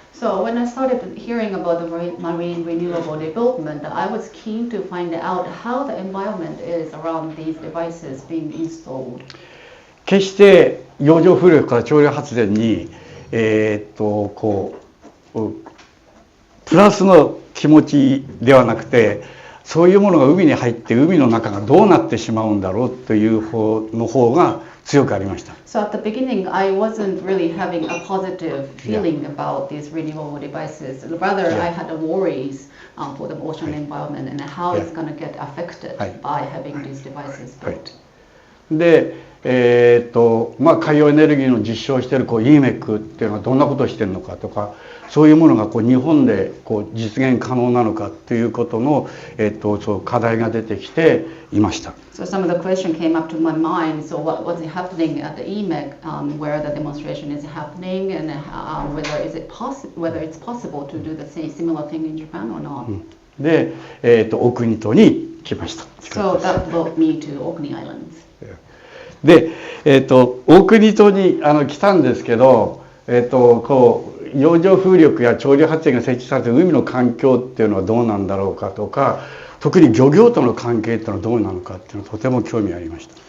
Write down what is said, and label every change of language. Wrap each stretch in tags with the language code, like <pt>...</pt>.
<en>So when I started hearing about the marine renewable development, I was keen to find out how the environment is around these devices being installed.</en> <ja>決して洋上風力から潮流発電に、プラスの気持ちではなくて、そういうものが海に入って海の中がどうなってしまうんだろうという方が強くありました。</ja> <en>So at the beginning, I wasn't really having a positive feeling about these renewable devices. Rather, I had worries for the ocean environment and how it's going to get affected by having these devices built.</en> <ja>で、海洋エネルギーの実証をしているEMEC っていうのはどんなことをしているのかとか、そういうものが日本で実現可能なのかということの、そう課題が出てきていました。</ja> <en>So some of the question came up to my mind. So what's happening at the EMEC, where the demonstration is happening, and whether it's possible to do the same similar thing in Japan or not.</en> <ja>で、オークニー島に来ました。</ja> <en>So that brought me to Orkney Islands.</en> <ja>で、オークニー島に来たんですけど、洋上風力や潮流発電が設置されている海の環境っていうのはどうなんだろうかとか、特に漁業との関係っていうのはどうなのかっていうのはとても興味ありました。</ja>